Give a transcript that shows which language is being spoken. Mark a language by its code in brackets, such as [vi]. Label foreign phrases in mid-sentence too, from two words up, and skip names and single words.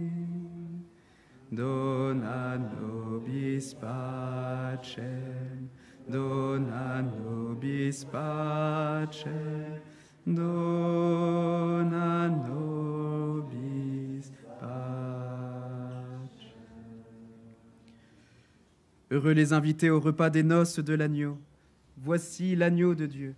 [la] dona nobis pacem, dona nobis pacem, dona nobis pacem. [fr] Heureux les invités au repas des noces de l'agneau. Voici l'agneau de Dieu.